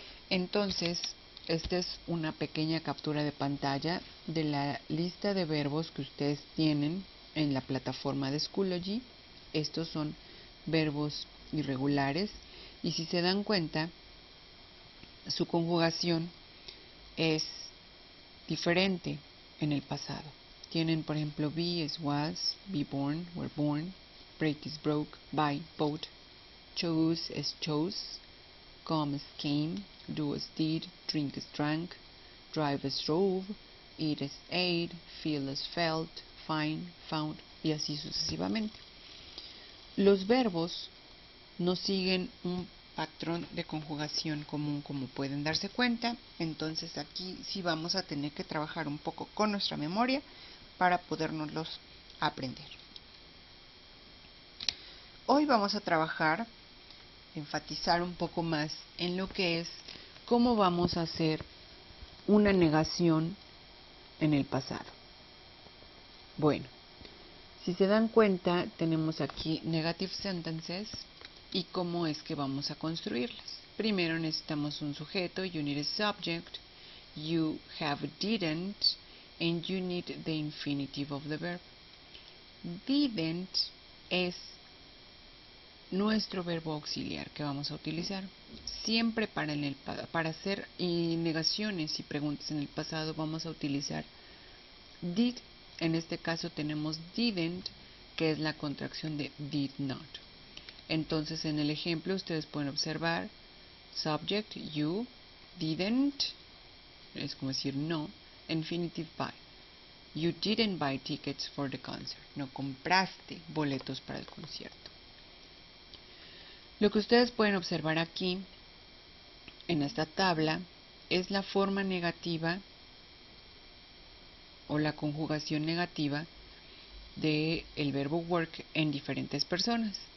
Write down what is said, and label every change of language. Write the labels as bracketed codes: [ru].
[es] Entonces, esta es una pequeña captura de pantalla de la lista de verbos que ustedes tienen en la plataforma de Schoology. Estos son verbos irregulares y si se dan cuenta, su conjugación es diferente en el pasado. Tienen, por ejemplo, [en] be es was, be born, were born, break is broke, buy, bought, choose es chose, come as came, do as did, drink as drank, drive as drove, eat as ate, feel as felt, find, found [es] y así sucesivamente. Los verbos no siguen un patrón de conjugación común como pueden darse cuenta, entonces aquí sí vamos a tener que trabajar un poco con nuestra memoria para podernoslos aprender. Hoy vamos a trabajar, enfatizar un poco más en lo que es cómo vamos a hacer una negación en el pasado. Bueno, si se dan cuenta, tenemos aquí [en] negative sentences [es] y cómo es que vamos a construirlas. Primero necesitamos un sujeto, [en] you need a subject, you have didn't, and you need the infinitive of the verb. [es] Didn't es nuestro verbo auxiliar que vamos a utilizar. Siempre para hacer negaciones y preguntas en el pasado vamos a utilizar did. En este caso tenemos didn't, que es la contracción de did not. Entonces en el ejemplo ustedes pueden observar subject, you, didn't, es como decir no, infinitive buy. [en] You didn't buy tickets for the concert. [es] No compraste boletos para el concierto. Lo que ustedes pueden observar aquí en esta tabla es la forma negativa o la conjugación negativa del verbo work en diferentes personas.